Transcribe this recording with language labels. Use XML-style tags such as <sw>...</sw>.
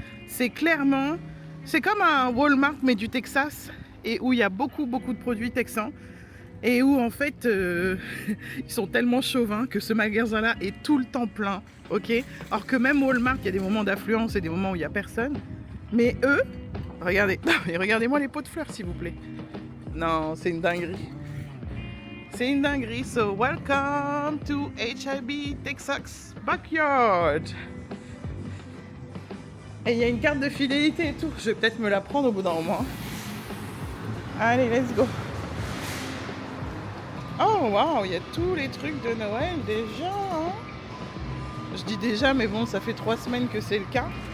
<fr>C'est clairement, c'est comme un Walmart mais du Texas et où il y a beaucoup de produits texans et où en fait ils sont tellement chauvins que ce magasin-là est tout le temps plein. Ok? Alors que même Walmart, il y a des moments d'affluence et des moments où il y a personne. Mais eux, regardez, regardez-moi les pots de fleurs s'il vous plaît. Non, c'est une dinguerie. C'est une dinguerie.</fr> <en>So, welcome to HIB Texas Backyard.</en> <fr>Et il y a une carte de fidélité et tout. Je vais peut-être me la prendre au bout d'un moment. Allez,</fr> <en>let's go.</en> <fr>Oh, waouh, il y a tous les trucs de Noël déjà. Hein, je dis déjà, mais bon, ça fait 3 semaines que c'est le cas.</fr>